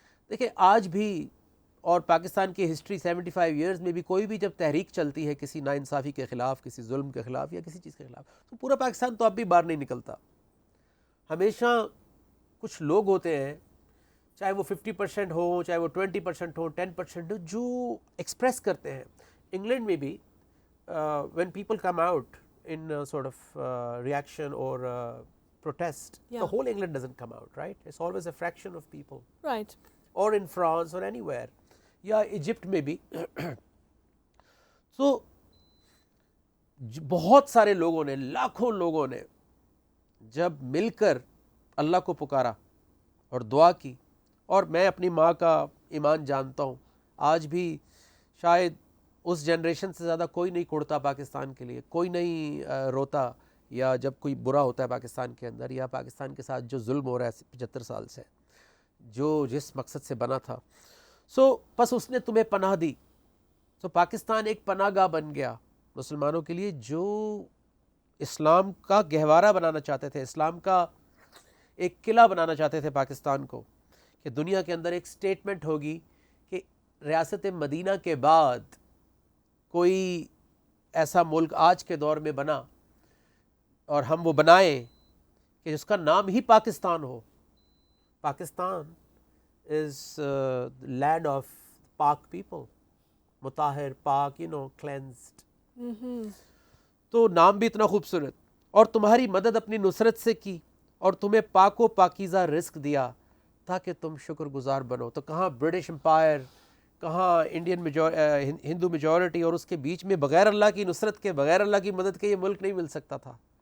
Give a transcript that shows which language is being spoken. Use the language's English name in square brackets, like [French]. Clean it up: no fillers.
[Urdu] دیکھیں آج بھی، اور پاکستان کی ہسٹری 75 ایئرز میں بھی، کوئی بھی جب تحریک چلتی ہے کسی ناانصافی کے خلاف، کسی ظلم کے خلاف، یا کسی چیز کے خلاف، تو پورا پاکستان تو اب بھی باہر نہیں نکلتا. ہمیشہ کچھ لوگ ہوتے ہیں، چاہے وہ 50% ہو، چاہے وہ 20% ہو، 10% ہو، جو ایکسپریس کرتے ہیں. انگلینڈ میں بھی [English] when people come out in sort of reaction or protest, the Yeah. whole England doesn't come out, right? It's always a fraction of people. Right. Or in France or anywhere, [Urdu] یا Egypt میں بھی. تو بہت سارے لوگوں نے، لاکھوں لوگوں نے جب مل کر اللہ کو پکارا اور دعا کی، اور میں اپنی ماں کا ایمان جانتا ہوں، آج بھی شاید اس جنریشن سے زیادہ کوئی نہیں کوڑتا پاکستان کے لیے، کوئی نہیں روتا، یا جب کوئی برا ہوتا ہے پاکستان کے اندر، یا پاکستان کے ساتھ جو ظلم ہو رہا ہے 75 سال سے، جو جس مقصد سے بنا تھا. سو بس اس نے تمہیں پناہ دی. تو پاکستان ایک پناہ گاہ بن گیا مسلمانوں کے لیے، جو اسلام کا گہوارہ بنانا چاہتے تھے، اسلام کا ایک قلعہ بنانا چاہتے تھے پاکستان کو، کہ دنیا کے اندر ایک سٹیٹمنٹ ہوگی کہ ریاست مدینہ کے بعد کوئی ایسا ملک آج کے دور میں بنا، اور ہم وہ بنائیں کہ جس کا نام ہی پاکستان ہو. [English] Pakistan is land of پاک people، [Urdu] مطہر، پاک، [English] cleansed. [Urdu] تو نام بھی اتنا خوبصورت. اور تمہاری مدد اپنی نصرت سے کی، اور تمہیں پاک و پاکیزہ رزق دیا تاکہ تم شکر گزار بنو. تو کہاں برٹش امپائر، کہاں انڈین ہندو میجورٹی، اور اس کے بیچ میں بغیر اللہ کی نصرت کے، بغیر اللہ کی مدد کے یہ ملک نہیں مل سکتا تھا.